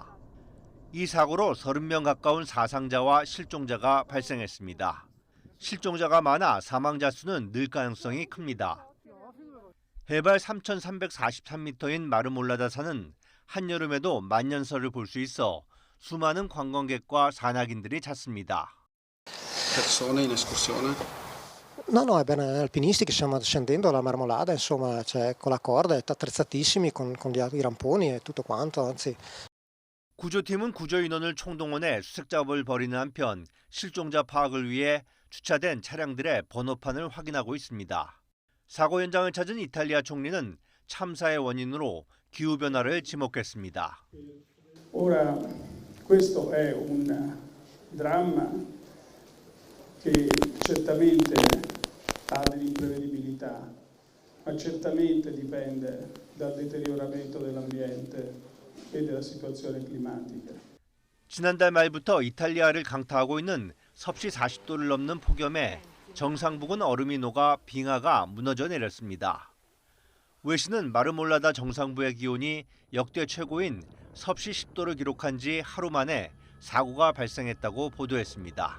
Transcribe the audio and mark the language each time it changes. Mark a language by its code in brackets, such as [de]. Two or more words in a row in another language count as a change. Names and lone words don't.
[ko] 이 사고로 30명 가까운 사상자와 실종자가 발생했습니다. 실종자가 많아 사망자 수는 늘 가능성이 큽니다. 해발 3,343m인 마르몰라다 산은 한여름에도 만년설을 볼 수 있어 수많은 관광객과 산악인들이 찾습니다. [it] No, abbiamo alpinisti che stiamo scendendo la Marmolada, insomma, c'è con la corda, è attrezzatissimi con i ramponi e tutto quanto, anzi. [ko] 구조팀은 구조 인원을 총동원해 수색 작업을 벌이는 한편 실종자 파악을 위해 주차된 차량들의 번호판을 확인하고 있습니다. 사고 현장을 찾은 이탈리아 총리는 참사의 원인으로 기후변화를 지목했습니다. [it] Ora, questo è un dramma che certamente ha dell'imprevedibilità, ma certamente dipende dal deterioramento dell'ambiente e della situazione climatica. [ko] 지난달 말부터 이탈리아를 강타하고 있는 섭씨 40도를 넘는 폭염에 정상 부근 얼음이 녹아 빙하가 무너져 내렸습니다. 외신은 마르몰라다 정상부의 기온이 역대 최고인 섭씨 10도를 기록한 지 하루 만에 사고가 발생했다고 보도했습니다.